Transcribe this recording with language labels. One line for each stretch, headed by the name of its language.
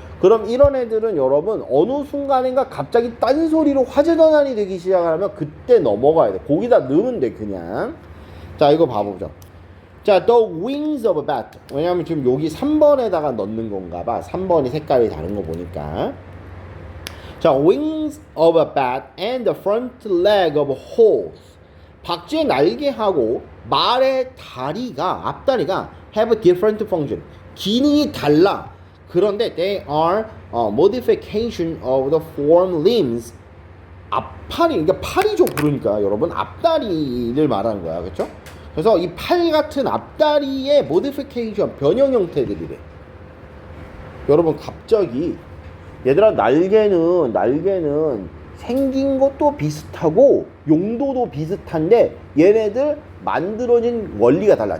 Korean: 그럼 이런 애들은 여러분 어느 순간인가 갑자기 딴소리로 화재전환이 되기 시작하면 그때 넘어가야 돼. 거기다 넣으면 돼 그냥. 자, 이거 봐보죠. 자,
English: the wings of a bat.
Korean: 왜냐면 지금 여기 3번에다가 넣는 건가 봐. 3번이 색깔이 다른 거 보니까.
English: 자, wings of a bat and the front leg of a horse.
Korean: 박쥐의 날개하고 말의 다리가, 앞다리가
English: have a different function.
Korean: 기능이 달라. 그런데
English: they are modification of the form limbs.
Korean: 앞팔이, 그러니까 팔이죠. 그러니까 여러분 앞다리를 말하는 거야. 그렇죠? 그래서 이 팔 같은 앞다리의 modification, 변형 형태들이래. 여러분 갑자기 얘들아 날개는 생긴 것도 비슷하고 용도도 비슷한데 얘네들 만들어진 원리가 달라.